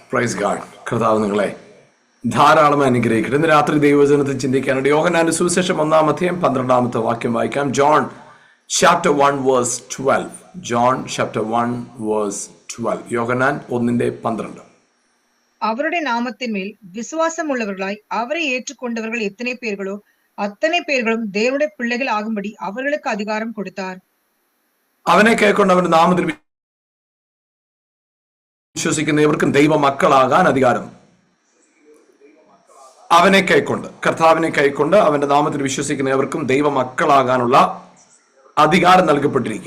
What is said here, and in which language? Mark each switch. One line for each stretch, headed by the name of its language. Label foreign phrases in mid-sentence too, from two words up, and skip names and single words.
English: praise God.
Malayalam: കർത്താവ് നിങ്ങളെ ധാരാളം അനുഗ്രഹിക്കട്ടെ. ഇന്ന് രാത്രി ദൈവവചനത്തിൽ ചിന്തിക്കാനുണ്ട്. യോഹന്നാന്റെ സുവിശേഷം 1-12 വാക്യം വായിക്കാം.
English: John chapter 1 verse 12. John chapter 1 verse 12.
Malayalam: യോഹന്നാൻ 1:12.
Tamil: அவருடைய நாமத்தின்மேல் விசுவாசமுள்ளவர்களாய் அவரை ஏற்றுக்கொண்டவர்கள் எத்தனை பேர்களோ அத்தனை பேர்களும் தேவனுடைய பிள்ளைகள் ஆகும்படி அவர்களுக்கு அதிகாரம் கொடுத்தார்.
Malayalam: അവനെ കൈക്കൊണ്ട് അവന്റെ നാമത്തിൽ വിശ്വസിക്കുന്നവർക്കും ദൈവ മക്കളാകാൻ അധികാരം. അവനെ കൈക്കൊണ്ട്, കർത്താവിനെ കൈക്കൊണ്ട് അവന്റെ നാമത്തിൽ വിശ്വസിക്കുന്നവർക്കും ദൈവ മക്കളാകാനുള്ള അധികാരം നൽകപ്പെട്ടിരിക്കുക.